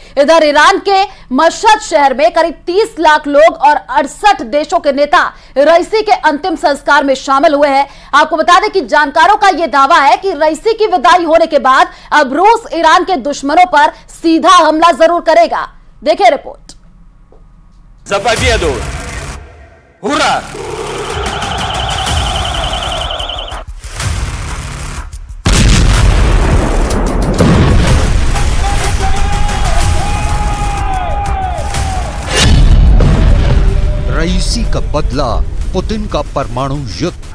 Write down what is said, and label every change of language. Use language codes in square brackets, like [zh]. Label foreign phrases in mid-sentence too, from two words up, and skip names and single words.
[hi] इधर ईरान के मशहद शहर में करीब 30 लाख लोग और 68 देशों के नेता रईसी के अंतिम संस्कार में शामिल हुए हैं। आपको बता दें कि जानकारों का यह दावा है कि रईसी की विदाई होने के बाद अब रूस ईरान के दुश्मनों पर सीधा हमला जरूर करेगा। देखिए रिपोर्ट। [ru] За победу! Ура! [hi] रईसी का बदला, पुतिन का परमाणु युद्ध।